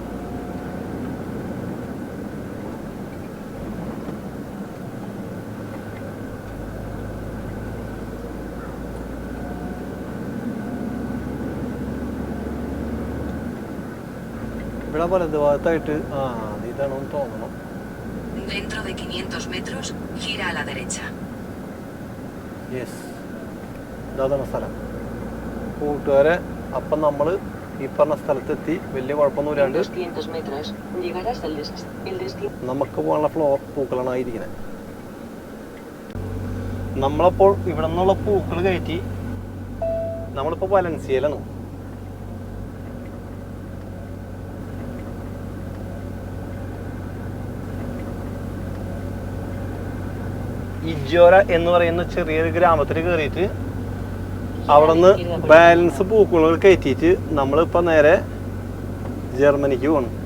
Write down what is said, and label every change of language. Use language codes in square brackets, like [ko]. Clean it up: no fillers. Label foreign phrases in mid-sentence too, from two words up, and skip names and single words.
[ml] ഇവിടെ വലതുഭാഗത്തായിട്ട് ഇതാണെന്ന് തോന്നണം. [es] Dentro de 500 metros, gira a la derecha. [ml] യെസ്, ഇതാണ് സ്ഥലം. കൂട്ടുകാരെ, അപ്പം നമ്മൾ ഈ പറഞ്ഞ സ്ഥലത്തെത്തി. വലിയ കുഴപ്പമൊന്നുമില്ലാണ്ട് [es] 200 metros llegarás al destino. [ml] നമുക്ക് പോകാനുള്ള പൂക്കളാണ് ആയിരിക്കുന്നത്. നമ്മളപ്പോൾ ഇവിടെ നിന്നുള്ള പൂക്കൾ കയറ്റി നമ്മളിപ്പോൾ വലൻസിയയിലാണ്. ഇജോര എന്ന് പറയുന്ന ചെറിയൊരു ഗ്രാമത്തിൽ കയറിയിട്ട് അവിടെ നിന്ന് ബാലൻസ് പൂക്കൾ കയറ്റിയിട്ട് നമ്മളിപ്പോൾ നേരെ ജർമ്മനിക്ക് പോകണം.